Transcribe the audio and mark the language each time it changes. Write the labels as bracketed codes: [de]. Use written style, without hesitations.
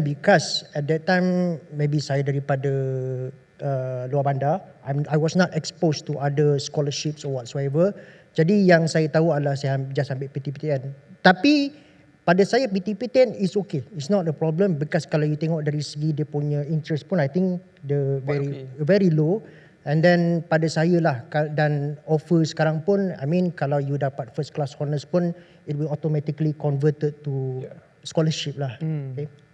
[en] Because at that time maybe [ms] saya daripada luar bandar, [en] I was not exposed to other scholarships or whatsoever. [ms] Jadi yang saya tahu adalah saya just ambil PTPTN. Tapi pada saya PTPTN [en] is okay. It's not a problem because [ms] kalau [en] you [ms] tengok dari segi dia punya [en] interest [ms] pun [en] I think the very low. And then [ms] pada saya lah, dan [en] offer [ms] sekarang pun, [en] I mean [ms] kalau [en] you [ms] dapat [en] first class honours [ms] pun [en] it will automatically converted to scholarship lah. Okay.